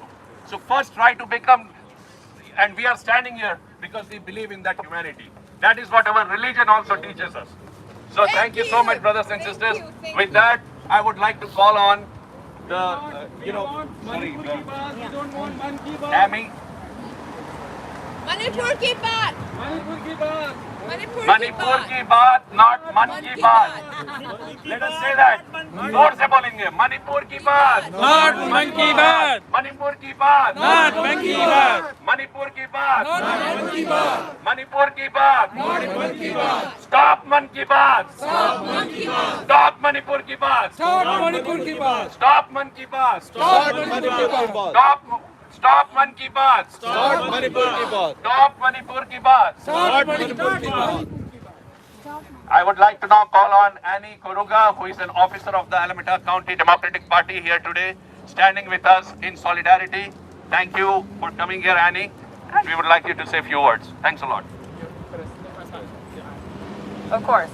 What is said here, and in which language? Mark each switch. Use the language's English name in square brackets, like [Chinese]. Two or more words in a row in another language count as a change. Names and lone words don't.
[English] So first try to become, and we are standing here because we believe in that humanity. That is what our religion also teaches us. So thank you so much, brothers and sisters. With that, I would like to call on the, Amy. [Hindi] मणिपुर की बात. मणिपुर की बात, not मन की बात. [English] Let us say that. [Hindi] जोर से बोलेंगे. मणिपुर की बात. Not मन की बात. मणिपुर की बात. Not मन की बात. मणिपुर की बात. Not मन की बात. मणिपुर की बात. Not मन की बात. Stop मन की बात. Stop मन की बात. Stop मणिपुर की बात. Stop मणिपुर की बात. Stop मन की बात. Stop मणिपुर की बात. Stop मन की बात. Start मणिपुर की बात. Stop मणिपुर की बात. Stop मणिपुर की बात. [English] I would like to now call on Annie Koruga, who is an officer of the Alameda County Democratic Party here today, standing with us in solidarity. Thank you for coming here, Annie. And we would like you to say a few words. Thanks a lot. Of course.